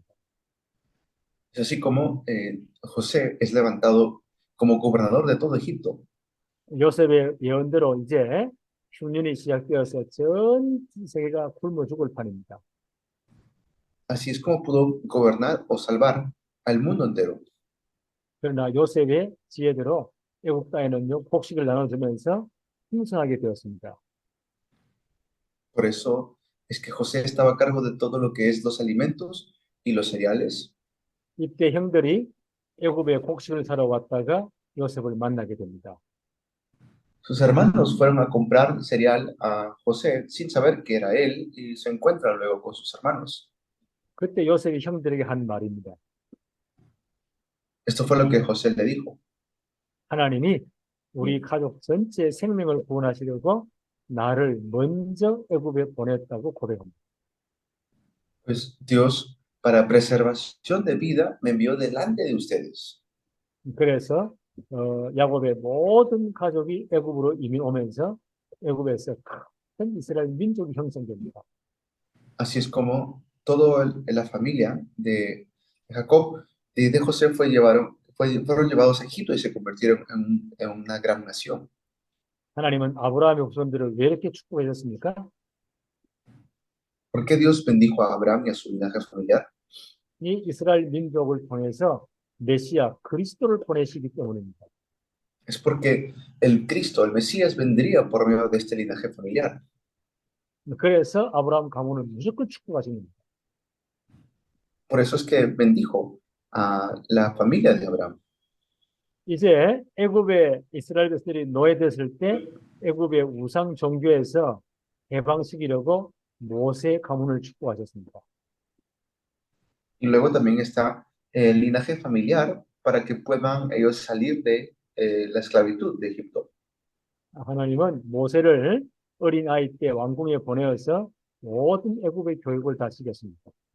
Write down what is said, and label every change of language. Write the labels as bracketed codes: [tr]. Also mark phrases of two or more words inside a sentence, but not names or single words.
[es] Es así como José es levantado como gobernador de todo Egipto. [ko] 요셉의 예언대로 이제 흉년이 시작되어서 전 세계가 굶어 죽을 판입니다. [es] Así es como pudo gobernar o salvar al mundo entero. [ko] 그러나 요셉의 지혜대로 애굽 땅에는요, 곡식을 나눠주면서 풍성하게 되었습니다. [es] Por eso es que José estaba a cargo de todo lo que es los alimentos y los cereales. [ko] 이때 형들이 애굽에 곡식을 사러 왔다가 요셉을 만나게 됩니다. [es] Sus hermanos fueron a comprar cereal a José sin saber que era él y se encuentran luego con sus hermanos. [ko] 그때 요셉이 형들에게 한 말입니다. [es] Esto fue lo que José le dijo. [ko] 하나님이 우리 가족 전체의 생명을 구원하시려고 나를 먼저 애굽에 보냈다고 고백합니다. [es] Pues Dios, para preservación de vida, me envió delante de ustedes. [ko] 그래서 야곱의 모든 가족이 애굽으로 이민 오면서 애굽에서 큰 이스라엘 민족이 형성됩니다. [es] Así es como la familia de Jacob y de José fueron llevados a Egipto y se convirtieron en una gran nación. [ko] 하나님은 아브라함의 후손들을 왜 이렇게 축복하셨습니까? [es] ¿Por qué Dios bendijo a Abraham y a su linaje familiar? [ko] 이 이스라엘 민족을 통해서 메시아 그리스도를 보내시기 때문입니다. [es] Es porque el Cristo, el Mesías, vendría por medio de este linaje familiar. [ko] 그래서 아브라함 가문을 무조건 축복하십니다. [es] Por eso es que bendijo a la familia de Abraham. [ko] 이제 애굽의 이스라엘 백성들이 노예됐을 때 애굽의 우상 종교에서 해방시키려고 모세 가문을 축복하셨습니다. [es] Y luego también está el linaje familiar para que puedan ellos salir de la esclavitud de Egipto. [ko] 하나님은 모세를 어린 아이 때 왕궁에 보내어서 모든 애굽의 교육을 다 시켰습니다.